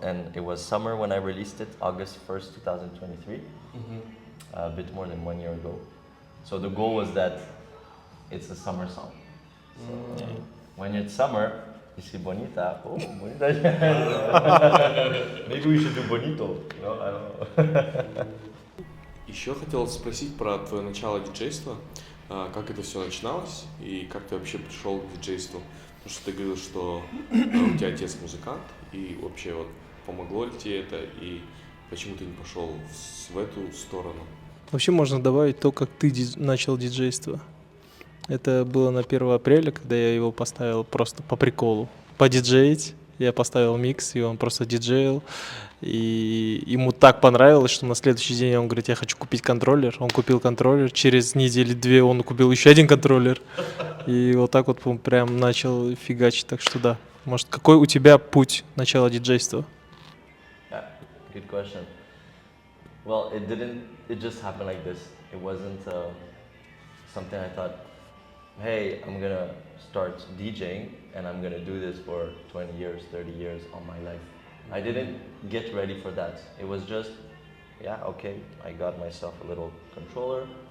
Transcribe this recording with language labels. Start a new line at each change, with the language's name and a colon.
English: And it was summer when I released it, August 1st, 2023, a bit more than 1 year ago. So the goal was that it's a summer song. So when it's summer, you see Bonita, oh, Bonita. Maybe we should do Bonito, no, I don't know.
Russian: Еще хотел спросить про твое начало диджейства, как это все начиналось и как ты вообще пришел к диджейству. Потому что ты говорил, что у тебя отец музыкант, и вообще вот помогло ли тебе это, и почему ты не пошел в эту сторону? Вообще можно добавить то, как ты начал диджейство. Это было на 1 апреля, когда я его поставил просто по приколу. Подиджеить. Я поставил микс, и он просто диджеил. И ему так понравилось, что на следующий день он говорит, я хочу купить контроллер. Он купил контроллер. Через недели-две он купил еще один контроллер. И вот так вот он прям начал фигачить. Так что да. Может, какой у тебя путь начала диджейства?
English: Yeah, good question. Well, it just happened like this. It wasn't something I thought, hey, I'm gonna start DJing and I'm gonna do this for 20 years, 30 years of my life. I didn't get ready for that. It was just, yeah, okay, I got myself a little controller.